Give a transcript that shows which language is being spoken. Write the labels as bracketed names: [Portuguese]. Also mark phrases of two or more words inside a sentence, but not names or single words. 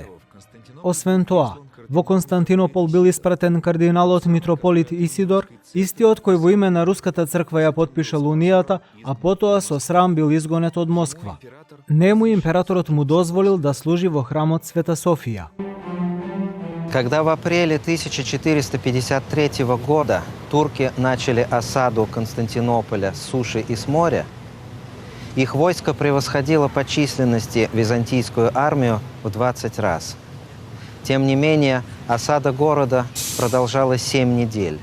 [Macedonian] Освен тоа, во Константинопол бил испратен кардиналот митрополит Исидор, истиот кој во име на Руската црква ја подпишал унијата, а потоа со срам бил изгонет од Москва. Нему императорот му дозволил да служи во храмот Света Софија. [Russian] Когда в апреле 1453 года турки начали осаду Константинополя с суши и с моря, их войско превосходило по численности византийскую армию в 20 раз. Тем не менее, осада города продолжалась 7 недель.